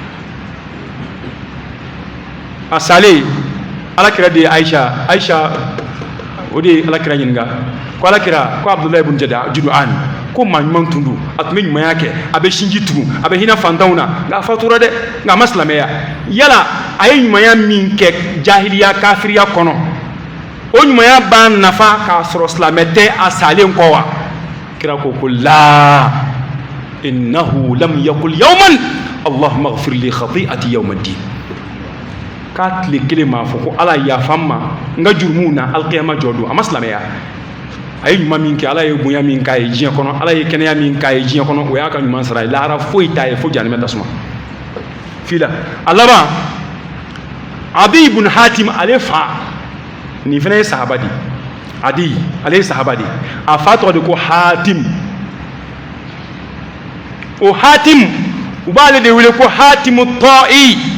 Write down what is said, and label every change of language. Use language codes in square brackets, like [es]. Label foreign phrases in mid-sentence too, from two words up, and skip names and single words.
[bm] a salen alakira de ye Aisha o de ye alakira ɲininka ko alakira ko Abdullahi ibn Jud'an ko maa ɲuman tun don a tun bɛ ɲumanya kɛ a bɛ sinji tugun a bɛ hinɛ fantanw na nka a fatura dɛ nka a ma silamɛya yala a ye ɲumanya min kɛ jahiliya kafiriya kɔnɔ o ɲumanya b'a nafa k'a sɔrɔ silamɛ tɛ a salen kɔ wa kira ko [ar] لا إنه لم يقل يوما اللهم اغفر لي خطيئتي يوم الدين [bm] k'a tile kelen m'a fɔ ko ala yafa n ma n ka jurumuw na alkiyama jɔ don a ma silamɛya a ye ɲuman min kɛ ala ye bonya min k'a ye diɲɛ kɔnɔ ala ye kɛnɛya min k'a ye diɲɛ kɔnɔ o y'a ka ɲuman sara ye lahara foyi t'a ye fo janɛmɛ tasuma fila a laban Adi ibn Hatim ale fa nin fana ye sahaba de Adi ale ye sahaba de a fa tɔgɔ de ko Hatim o Hatim u b'ale de wele ko Hatimu Ta'i